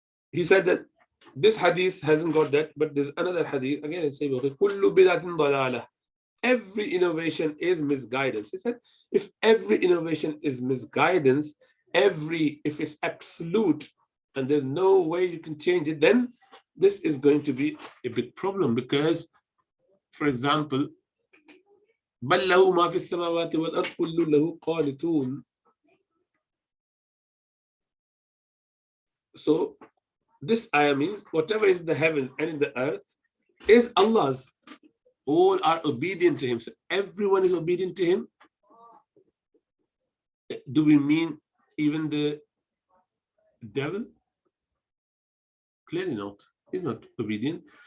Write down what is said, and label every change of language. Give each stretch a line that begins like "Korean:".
English: He said that this hadith hasn't got that, but there's another hadith. Again, it's saying,
Arabic: kullu bid'atin dalalah.
English: Every innovation is misguidance. He said, if every innovation is misguidance, if it's absolute and there's no way you can change it, then this is going to be a big problem. Because, for example,
Arabic: بَلْ لَهُ مَا فِي السَّمَاوَاتِ وَالْأَرْضِ كُلٌّ لَهُ قَانِتُونَ.
English: So this ayah means whatever is in the heavens and in the earth is Allah's. All are obedient to him. So everyone is obedient to him. Do we mean even the devil? Clearly not. He's not obedient.